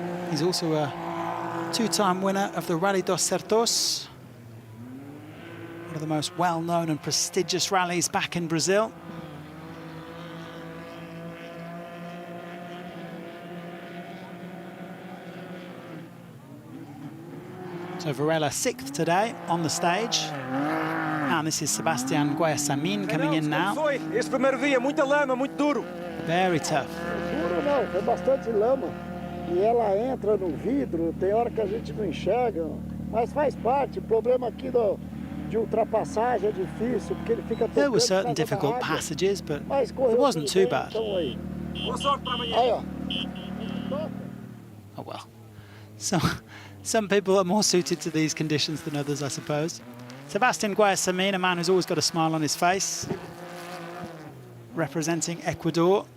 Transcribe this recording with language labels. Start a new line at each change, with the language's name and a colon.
English: He's also a 2-time winner of the Rally dos Sertões, one of the most well-known and prestigious rallies back in Brazil. So Varela 6th today on the stage. And this is Sebastián Guayasamín coming in now.
Portuguese: Este primeiro dia, muita lama, muito duro.
English: Very tough.
Portuguese: Duro não, foi bastante lama. E ela entra no vidro, tem hora que a gente não enxerga. Mas faz parte, o problema aqui de ultrapassagem é difícil, porque ele fica...
English: There were certain difficult passages, but it wasn't too bad.
Portuguese: Boa sorte para amanhã.
English: Oh well. So... Some people are more suited to these conditions than others, I suppose. Sebastián Guayasamín, a man who's always got a smile on his face, representing Ecuador.